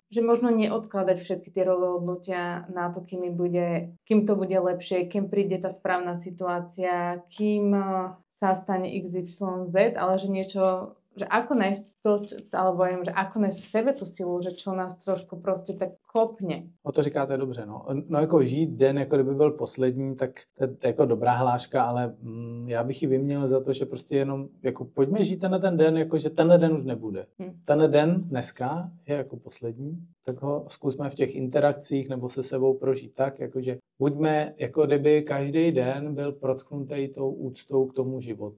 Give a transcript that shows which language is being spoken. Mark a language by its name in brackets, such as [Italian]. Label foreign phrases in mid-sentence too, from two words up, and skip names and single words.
[Slovak] Že možno neodkladať všetky tie rozhodnutia na to, kým to bude lepšie, kým príde tá správna situácia, kým sa stane XYZ, ale že niečo, že ako nájsť to, alebo viem, že ako nájsť v sebe tú silu, že čo nás trošku prostě tak kopne. [Czech] O to říkáte dobře, no. No jako žít den, jako kdyby byl poslední, tak to je jako dobrá hláška, ale já bych ji vyměnil za to, že prostě jenom, jako pojďme žít ten den, jako že tenhle den už nebude. Tenhle den dneska je jako poslední, tak ho zkusme v těch interakcích nebo se sebou prožít tak, jakože buďme, jako kdyby každý den byl protknutý tou úctou k tomu životu.